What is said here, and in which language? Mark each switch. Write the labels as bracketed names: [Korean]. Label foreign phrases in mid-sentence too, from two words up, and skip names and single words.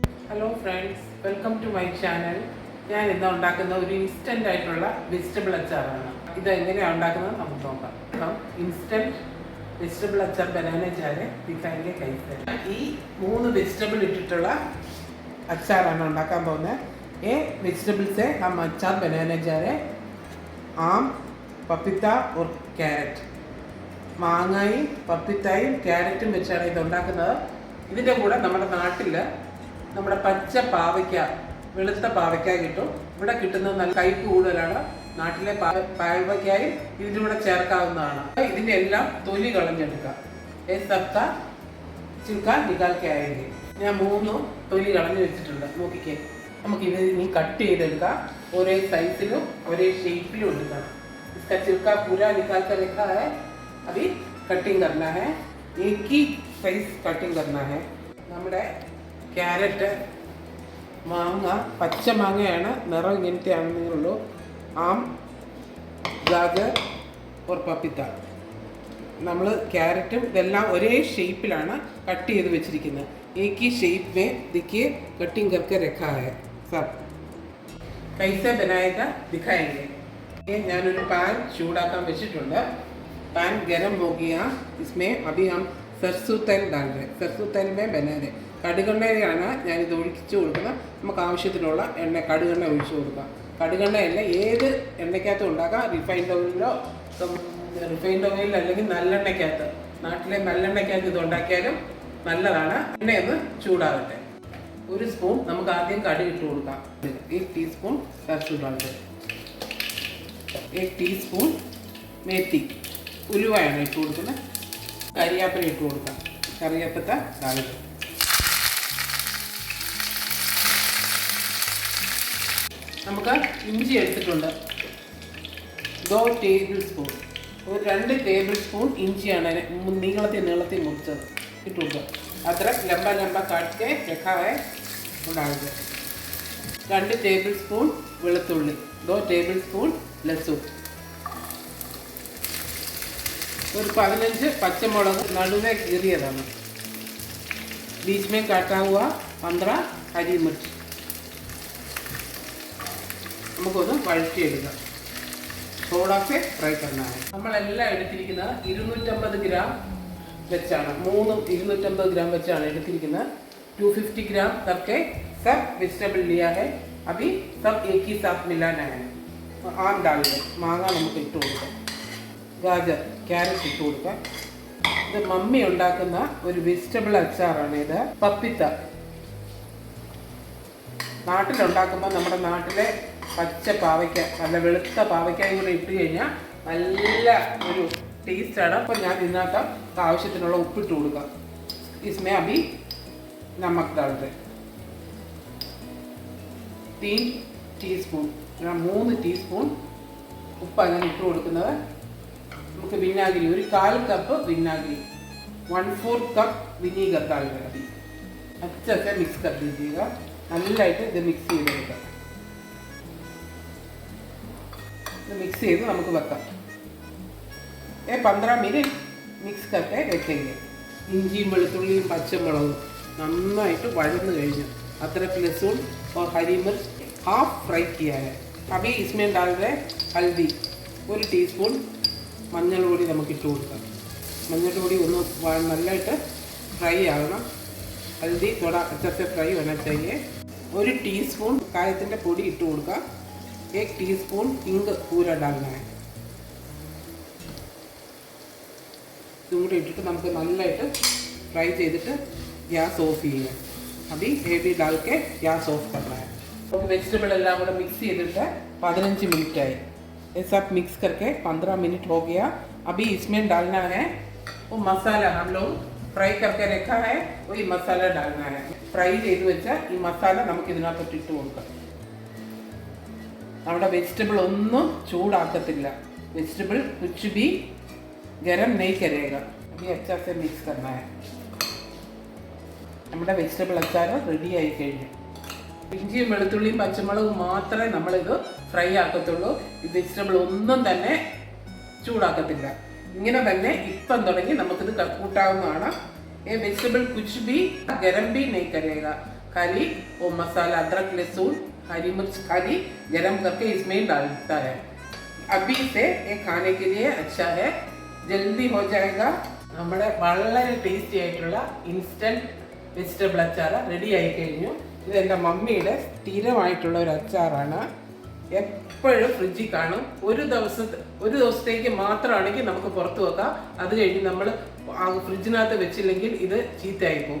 [English] Hello friends, welcome to my channel. [Malayalam] ഞാൻ ഇന്ന് ഉണ്ടാക്കുന്ന ഒരു ഇൻസ്റ്റൻ്റ് ആയിട്ടുള്ള വെജിറ്റബിൾ അച്ചാറാണ്. ഇത് എങ്ങനെയാണ് ഉണ്ടാക്കുന്നത് നമുക്ക് നോക്കാം. [Hindi] इंस्टेंट वेजिटेबल अचार बनाना चार दिखाएंगे कैसे. [Malayalam] ഈ 3 വെജിറ്റബിൾ ഇട്ടിട്ടുള്ള അച്ചാറാണ് ഉണ്ടാക്കാൻ പോകുന്നത്. [Hindi] ये वेजिटेबल से हम अचार बनाने जा रहे हैं. आम, पपीता और कैरट. [Malayalam] മാങ്ങയും പപ്പിത്തായും ക്യാരറ്റും വെച്ചാണ് ഇത് ഉണ്ടാക്കുന്നത്. ഇതിൻ്റെ കൂടെ നമ്മുടെ നാട്ടിൽ നമ്മുടെ പച്ച പാവയ്ക്ക, വെളുത്ത പാവയ്ക്ക കിട്ടും. ഇവിടെ കിട്ടുന്നത് നല്ല കയ്പ് കൂടുതലാണ്. നാട്ടിലെ പാവയ്ക്കായും ഇതിൻ്റെ കൂടെ ചേർക്കാവുന്നതാണ്. ഇതിൻ്റെ എല്ലാം തൊലി കളഞ്ഞെടുക്കുക. [Hindi] सबका छिलका [Malayalam] നികാൽക്കായെങ്കിൽ ഞാൻ 3 തൊലി കളഞ്ഞ് വെച്ചിട്ടുണ്ട്. നോക്കിക്കേ, നമുക്കിത് ഇനി കട്ട് ചെയ്തെടുക്കാം. ഒരേ സൈസിലും ഒരേ ഷേപ്പിലും എടുക്കണം. [Hindi] इसका छिलका पूरा निकाल कर रखा है. अभी कटिंग करना है. एक ही साइज कटिंग करना है. [Malayalam] നമ്മുടെ ക്യാരറ്റ്, മാങ്ങ, പച്ച മാങ്ങയാണ്, നിറം ഇങ്ങനത്തെ ആണെന്നേ ഉള്ളൂ. [Hindi] आम, गाजर और പപ്പിത്ത. [Malayalam] നമ്മൾ ക്യാരറ്റും ഇതെല്ലാം ഒരേ ഷേപ്പിലാണ് കട്ട് ചെയ്ത് വെച്ചിരിക്കുന്നത്. [Hindi] एक ही शेप में देखिए कटिंग करके रखा है. सब कैसे बनाएगा दिखाएंगे. [Malayalam] ഞാനൊരു പാൻ ചൂടാക്കാൻ വെച്ചിട്ടുണ്ട്. [Hindi] पैन गरम हो गया. इसमें अभी हम सरसों तेल डाल रहे हैं. सरसों तेल में बना रहे. [Malayalam] കടുകെണ്ണയാണ് ഞാനിത് ഒഴിച്ചു കൊടുക്കുന്നത്. നമുക്ക് ആവശ്യത്തിനുള്ള എണ്ണ കടുകെണ്ണ ഒഴിച്ചു കൊടുക്കാം. കടുകെണ്ണയല്ല, ഏത് എണ്ണയ്ക്കകത്തും ഉണ്ടാക്കാം. റിഫൈൻഡ് ഓയിലോ, റിഫൈൻഡ് ഓയിൽ അല്ലെങ്കിൽ നല്ലെണ്ണയ്ക്കകത്ത്, നാട്ടിലെ നല്ലെണ്ണയ്ക്കകത്ത് ഇത് ഉണ്ടാക്കിയാലും നല്ലതാണ്. എണ്ണയൊന്ന് ചൂടാകട്ടെ. 1 സ്പൂൺ നമുക്ക് ആദ്യം കടുക് ഇട്ട് കൊടുക്കാം. [Hindi] 1 ടീസ്പൂൺ सरसों डाल दें. [Malayalam] 1 ടീസ്പൂൺ മേത്തി, ഉലുവയാണ് ഇട്ട് കൊടുക്കുന്നത്. കരിയാപ്പില ഇട്ട് കൊടുക്കാം. കറിവേപ്പില ഡാലുക. നമുക്ക് ഇഞ്ചി എടുത്തിട്ടുണ്ട്. 2 ടേബിൾ സ്പൂൺ, ഒരു 2 ടേബിൾ സ്പൂൺ ഇഞ്ചിയാണ് നീളത്തിൽ മുറിച്ചത് ഇട്ട് കൊടുക്കുക. [Hindi] अदरक लंबा लंबा काट के रखा है डाल दें. [Malayalam] 2 ടേബിൾ സ്പൂൺ വെളുത്തുള്ളി, 2 ടേബിൾ സ്പൂൺ ലഹസുൻ, ഒരു 15 പച്ചമുളക് നടുവേ കീറിയതാണ്. [Hindi] बीच में काटा हुआ 15 हरी मिर्च. [Malayalam] നമുക്കൊന്ന് വഴറ്റിയെടുക്കാം. [Hindi] थोड़ा सा फ्राई करना है. [Malayalam] നമ്മളെല്ലാം എടുത്തിരിക്കുന്നത് 250 ഗ്രാം വെച്ചാണ്. 3 250 ഗ്രാം വെച്ചാണ് എടുത്തിരിക്കുന്നത്. [Hindi] 250 ഗ്രാം करके सब वेजिटेबल लिया है. अभी सब एक ही साथ मिलाना है. आम डाल दें. [Malayalam] മാങ്ങ നമുക്ക് ഇട്ട് കൊടുക്കാം. ഗാജർ, ക്യാരറ്റ് ഇട്ട് കൊടുക്കാം. ഇത് മമ്മി ഉണ്ടാക്കുന്ന ഒരു വെജിറ്റബിൾ അച്ചാറാണ് ഇത്. പപ്പിത്ത നാട്ടിലുണ്ടാക്കുമ്പോൾ നമ്മുടെ നാട്ടിലെ പച്ച പാവയ്ക്ക, നല്ല വെളുത്ത പാവയ്ക്കായും കൂടെ ഇട്ട് കഴിഞ്ഞാൽ നല്ല ഒരു ടേസ്റ്റാണ്. അപ്പോൾ ഞാൻ ഇതിനകത്ത് ആവശ്യത്തിനുള്ള ഉപ്പിട്ട് കൊടുക്കാം. [Hindi] इसमें अभी नमक डाल दें. [Malayalam] 3 ടീസ്പൂൺ, 3 ടീസ്പൂൺ ഉപ്പാണ് ഞാൻ ഇട്ട് കൊടുക്കുന്നത്. നമുക്ക് വിനാഗിരി, ഒരു 1/4 കപ്പ് വിനാഗിരി, 1/4 കപ്പ് വിനീഗർ [Hindi] डाल दें. अभी अच्छे से मिक्स कर दीजिएगा. [Malayalam] നല്ലതായിട്ട് ഇത് മിക്സ് ചെയ്തെടുക്കാം. ഇത് മിക്സ് ചെയ്ത് നമുക്ക് വെക്കാം. [Hindi] 15 मिनट मिक्स करके रखेंगे. [Malayalam] ഇഞ്ചിയും വെളുത്തുള്ളിയും പച്ചമുളകും നന്നായിട്ട് വഴന്നു കഴിഞ്ഞു. [Hindi] अदरक लहसुन और हरी मिर्च हाफ फ्राई किया है. अभी इसमें डाल दें हल्दी, [Malayalam] 1 ടീസ്പൂൺ മഞ്ഞൾ പൊടി നമുക്ക് ഇട്ട് കൊടുക്കാം. മഞ്ഞൾ പൊടി ഒന്ന് നല്ലതായിട്ട് ഫ്രൈ ആകണം. [Hindi] हल्दी थोड़ा अच्छे से फ्राई होना चाहिए. [Malayalam] 1 ടീസ്പൂൺ കായത്തിൻ്റെ പൊടി ഇട്ട് കൊടുക്കാം. 1 ടീസ്പൂൺ ഹിംഗ് [Hindi] पूरा डालना है. [Malayalam] ഇതും കൂടി ഇട്ടിട്ട് നമുക്ക് നല്ലതായിട്ട് ഫ്രൈ ചെയ്തിട്ട് ഗ്യാസ് ഓഫ് ചെയ്യുക. [Hindi] अभी ये भी डाल के गैस ऑफ करना है. और वेजिटेबल [Malayalam] एല്ലാം കൂടെ മിക്സ് ചെയ്തിട്ട് 15 मिनट ആയി. [Hindi] ये सब मिक्स करके 15 मिनट हो गया. अभी इसमें डालना है वो मसाला हम लोग ഫ്രൈ करके रखा है. वही मसाला डालना है. [Malayalam] ഫ്രൈ ചെയ്ത് വെച്ച ഈ മസാല നമുക്ക് ഇതിനകത്തോട്ട് ഇട്ട് കൊടുക്കാം. നമ്മുടെ വെജിറ്റബിൾ ഒന്നും ചൂടാക്കത്തില്ല. [Hindi] വെജിറ്റബിൾ कुछ भी गरम नहीं करेगा. अभी अच्छा से मिक्स करना है. [Malayalam] നമ്മുടെ വെജിറ്റബിൾ അച്ചാർ റെഡി ആയി കഴിഞ്ഞു. ഇഞ്ചിയും വെളുത്തുള്ളിയും പച്ചമുളകും മാത്രമേ നമ്മളിത് ഫ്രൈ ആക്കത്തുള്ളൂ. ഈ വെജിറ്റബിൾ ഒന്നും തന്നെ ചൂടാക്കത്തില്ല. ഇങ്ങനെ തന്നെ ഇപ്പം തുടങ്ങി നമുക്കിത് കൂട്ടാവുന്നതാണ്. [Hindi] ये वेजिटेबल कुछ भी गरम भी नहीं करेगा. खाली वो मसाला अदरक लहसुन हरी मिर्च खाली गरम करके इसमें डालता है। अभी से ये खाने के लिए अच्छा है, जल्दी हो जाएगा। [Malayalam] നമ്മുടെ വളരെ ടേസ്റ്റി ആയിട്ടുള്ള ഇൻസ്റ്റൻറ്റ് വെജിറ്റബിൾ അച്ചാർ റെഡി ആയി കഴിഞ്ഞു. ഇത് എൻ്റെ മമ്മിയുടെ സ്ഥിരമായിട്ടുള്ള ഒരു അച്ചാറാണ്. എപ്പോഴും ഫ്രിഡ്ജിൽ കാണും. ഒരു ദിവസത്തേക്ക് മാത്രമാണെങ്കിൽ നമുക്ക് പുറത്ത് വെക്കാം. അത് കഴിഞ്ഞ് നമ്മൾ ഫ്രിഡ്ജിനകത്ത് വെച്ചില്ലെങ്കിൽ ഇത് ചീത്തയായി പോകും.